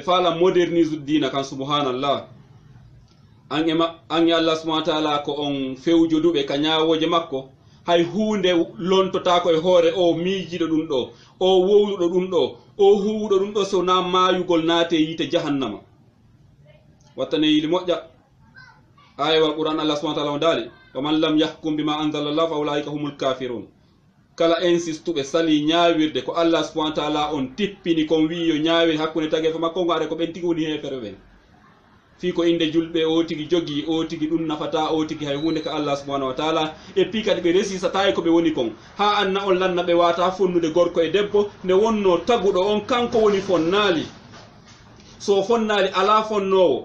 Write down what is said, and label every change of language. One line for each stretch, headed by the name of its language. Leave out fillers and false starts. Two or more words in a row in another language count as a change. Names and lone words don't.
Fula: faala modernise ude diina kan subhanallah an e Allah
Arabic: سبحانه وتعالى
Fula: ko on fewjoduɓe ka ñaawoje makko hay hunde lontotako e hoore o miijiɗo ɗum ɗo o wowluɗo ɗum ɗo o huwuɗo ɗum ɗo so na maayugol naate yiite jahannama wattane yili moƴƴa ayewal Qur'an Allah
Arabic: سبحانه وتعالى
Fula: o daali
Arabic: فمن لم يحكم بما أنزل الله فأولئك هم الكافرون.
Fula: Kala insistuɓe sali ñawirde ko Allah
Arabic: سبحانه وتعالى
Fula: on tippini kon wi yo ñawir hakkunde tagefe makko ngare ko ɓen tigi woni hefere ɓen fi ko inde julɓe o tigi jogi o tigi ɗum nafata o tigi hay hunde ka Allah subhanahu
Arabic: وتعالى
Fula: e pi kadi ɓe resisata e ko ɓe woni kon ha anna on lanna ɓe wata fonnude gorko e debbo nde wonno taguɗo on kanko woni fonnali so fonnali ala fonnowo